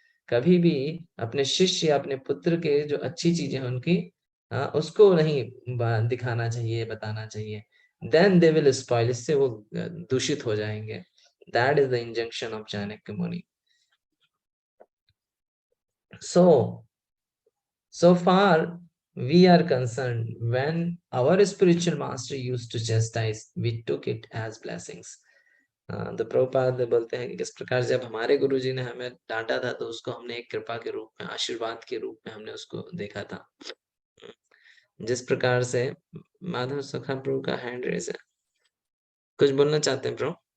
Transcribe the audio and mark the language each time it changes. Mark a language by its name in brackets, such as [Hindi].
[Hindi] कभी भी अपने शिष्य या अपने पुत्र के जो अच्छी चीजें हैं उनकी उसको नहीं दिखाना चाहिए, बताना चाहिए। [English] then they will spoil, [Hindi] इससे वो दूषित हो जाएंगे। [English] That is the injunction of Chanakya Muni. So far we are concerned, when our spiritual master used to chastise, we took it as blessings। [Hindi] तो प्रभुपाद बोलते हैं कि किस प्रकार जब हमारे गुरुजी ने हमें डांटा था तो उसको हमने एक कृपा के रूप में, आशीर्वाद के रूप में हमने उसको देखा था। जिस प्रकार से माधव सखा प्रभु का हैंड रेज है, कुछ बोलना चाहते हैं प्रभु?